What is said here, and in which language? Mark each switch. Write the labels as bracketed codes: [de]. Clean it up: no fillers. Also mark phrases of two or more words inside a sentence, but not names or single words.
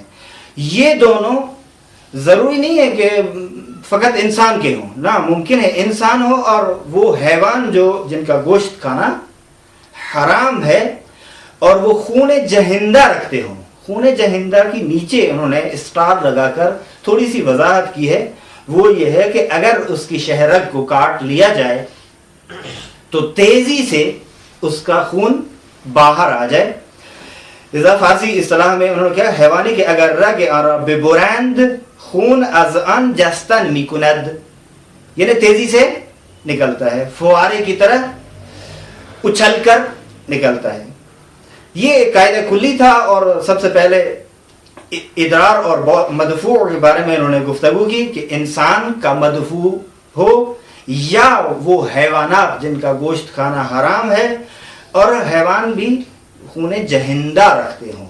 [ur] یہ دونوں ضروری نہیں ہے کہ فقط انسان کے ہوں، نہ ممکن ہے انسان ہو اور وہ حیوان جو جن کا گوشت کھانا حرام ہے اور وہ خون جہندہ رکھتے ہوں. خون جہندہ کی نیچے انہوں نے اسٹار لگا کر تھوڑی سی وضاحت کی ہے. وہ یہ ہے کہ اگر اس کی شہرگ کو کاٹ لیا جائے تو تیزی سے اس کا خون باہر آ جائے. لذا فارسی اصطلاح میں انہوں نے کہا [fa] حیوانی که اگر رگ آن را ببرند خون از آن جستن میکند، [ur] یعنی تیزی سے نکلتا ہے، فوارے کی طرح اچھل کر نکلتا ہے. یہ ایک قاعدہ کلی تھا اور سب سے پہلے ادرار اور مدفوع کے بارے میں انہوں نے گفتگو کی کہ انسان کا مدفوع ہو یا وہ حیوانات جن کا گوشت کھانا حرام ہے اور حیوان بھی خون جہندہ رکھتے ہوں.